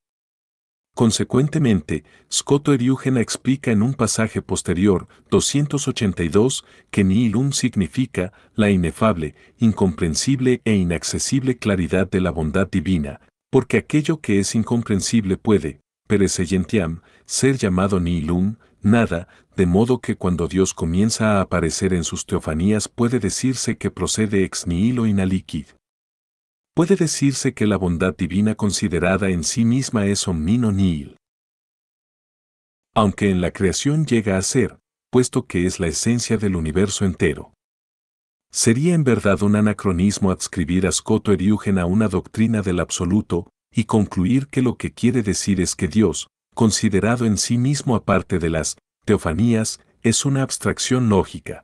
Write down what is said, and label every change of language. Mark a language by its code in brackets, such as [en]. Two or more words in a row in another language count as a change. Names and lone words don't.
[es] Consecuentemente, Scoto Eriúgena explica en un pasaje posterior, 282, que nihilum significa la inefable, incomprensible e inaccesible claridad de la bondad divina, porque aquello que es incomprensible puede, [la] per essentiam, [es] ser llamado nihilum, nada, de modo que cuando Dios comienza a aparecer en sus teofanías puede decirse que procede [la] ex nihilo inaliquid. [es] Puede decirse que la bondad divina considerada en sí misma es [la] omnino nihil. [es] Aunque en la creación llega a ser, puesto que es la esencia del universo entero. Sería en verdad un anacronismo adscribir a Scoto Eriúgena una doctrina del absoluto, y concluir que lo que quiere decir es que Dios, considerado en sí mismo aparte de las teofanías, es una abstracción lógica.